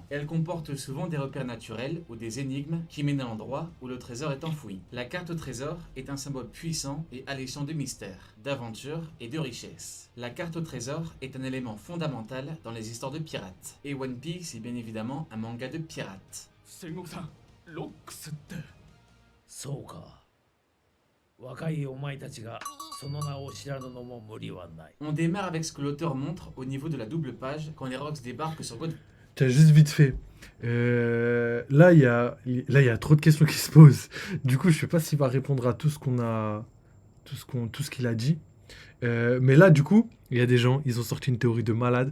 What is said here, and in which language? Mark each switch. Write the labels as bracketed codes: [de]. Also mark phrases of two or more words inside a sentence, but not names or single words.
[fr] Elles comportent souvent des repères naturels ou des énigmes qui mènent à l'endroit où le trésor est enfoui. La carte au trésor est un symbole puissant et alléchant de mystère, d'aventure et de richesse. La carte au trésor est un élément fondamental dans les histoires de pirates. Et One Piece est bien évidemment un manga de pirates. [ja] そうか。若いお前たちがその名を知らぬのも無理はない。 [fr] On démarre avec ce que l'auteur montre au niveau de la double page quand les Rox débarquent sur God. Tiens, juste vite fait. Là, il y a trop de questions qui se posent. Du coup, je sais pas s'il va répondre à tout ce qu'il a dit. Mais là, du coup, il y a des gens, ils ont sorti une théorie de malade.